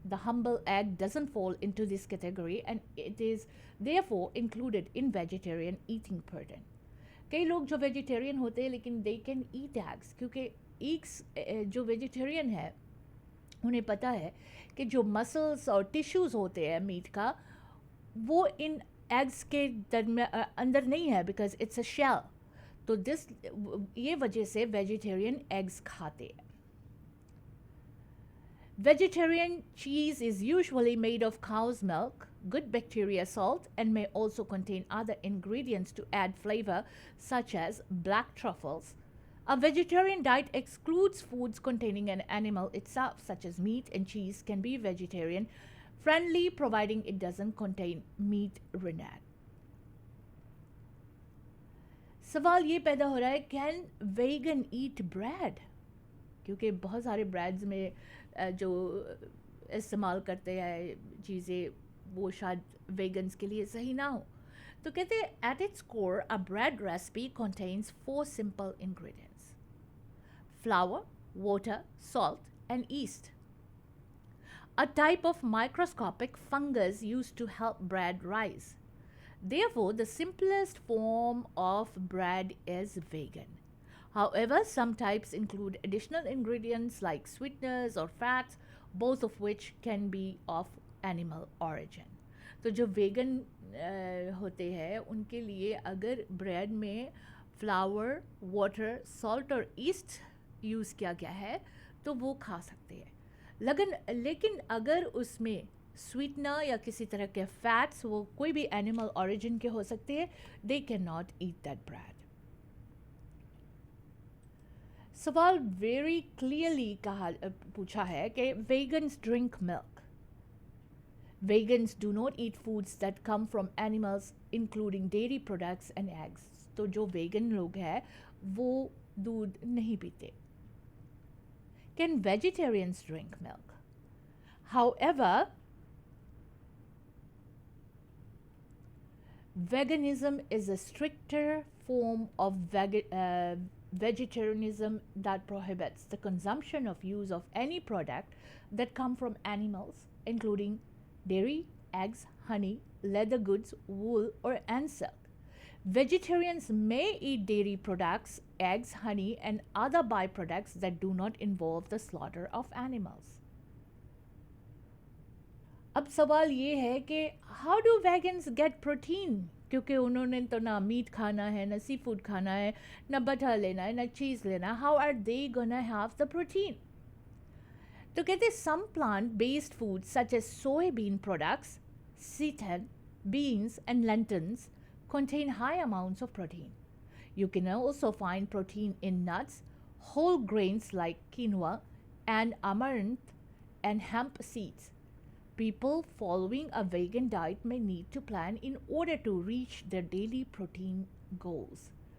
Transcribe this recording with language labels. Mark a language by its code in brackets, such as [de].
[en] The humble egg doesn't fall into this category and it is therefore included in vegetarian eating pattern. [hi] कई लोग जो vegetarian होते हैं लेकिन [en] they can eat eggs, [hi] क्योंकि eggs जो वेजिटेरियन है उन्हें पता है कि जो मसल्स और टिश्यूज़ होते हैं मीट का वो इन एग्स के अंदर नहीं है, [en] Because it's a shell. [hi] तो ये वजह से वेजिटेरियन एग्स खाते हैं। [en] Vegetarian cheese is usually made of cow's milk, good bacteria salt, and may also contain other ingredients to add flavor, such as black truffles. A vegetarian diet excludes foods containing an animal itself, such as meat and cheese can be vegetarian friendly, providing it doesn't contain meat rennet. [hi] सवाल ये पैदा हो रहा है, [en] Can vegan eat bread? [hi] क्योंकि बहुत सारे breads में जो इस्तेमाल करते हैं चीज़ें वो शायद वेगन्स के लिए सही ना हो। तो कहते हैं [en] At its core a bread recipe contains 4 simple ingredients: flour, water, salt and yeast, a type of microscopic fungus used to help bread rise. Therefore, the simplest form of bread is vegan. However, some types include additional ingredients like sweeteners or fats, both of which can be of animal origin. [hi] तो जो vegan होते हैं उनके लिए अगर bread में flower, water, salt और east use किया गया है तो वो खा सकते हैं। लेकिन अगर उसमें स्वीटनर या किसी तरह के फैट्स, वो कोई भी एनिमल ओरिजिन के हो सकते हैं, [en] They can not eat that bread. सवाल very clearly [hi] पूछा है कि [en] Vegans drink milk. Vegans do not eat foods that come from animals including dairy products and eggs. [hi] तो जो वेगन लोग हैं वो दूध नहीं पीते। [en] Can vegetarians drink milk? However, veganism is a stricter form of vegetarianism that prohibits the consumption of use of any product that come from animals, including dairy, eggs, honey, leather goods, wool, or and silk. Vegetarians may eat dairy products, eggs, honey, and other byproducts that do not involve the slaughter of animals. [hi] अब सवाल ये है कि [en] how do vegans get protein, [hi] क्योंकि उन्होंने तो ना meet खाना है, ना सी फूड खाना है, ना बटर लेना है, ना चीज़ लेना है। [en] How are they gonna have the protein? [hi] तो कहते [en] Some plant based food such as soybean products, seitan, beans, and lentils contain high amounts of protein. You can also find protein in nuts, whole grains like quinoa, and amaranth and hemp seeds. People following a vegan diet may need to plan in order to reach their daily protein goals.